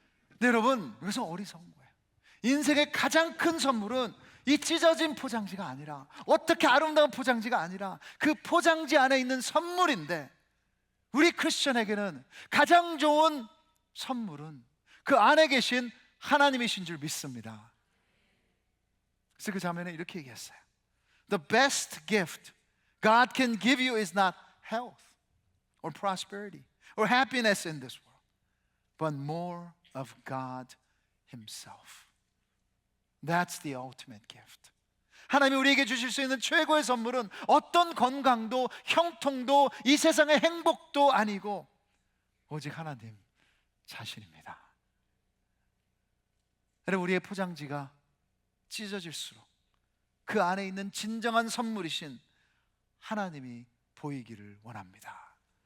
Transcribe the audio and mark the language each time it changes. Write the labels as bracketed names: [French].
[Korean] 근데 여러분, 여기서 어리석은 거예요. 인생의 가장 큰 선물은 이 찢어진 포장지가 아니라, 어떻게 아름다운 포장지가 아니라 그 포장지 안에 있는 선물인데, 우리 크리스천에게는 가장 좋은 선물은 그 안에 계신 하나님이신 줄 믿습니다. 그래서 그 자매는 이렇게 얘기했어요. [English] The best gift God can give you is not health or prosperity or happiness in this world, but more of God Himself. That's the ultimate gift. [Korean] 하나님이 우리에게 주실 수 있는 최고의 선물은 어떤 건강도 형통도 이 세상의 행복도 아니고 오직 하나님 자신입니다. 여러분, 우리의 포장지가 찢어질수록 그 안에 있는 진정한 선물이신 하나님이 보이기를 원합니다.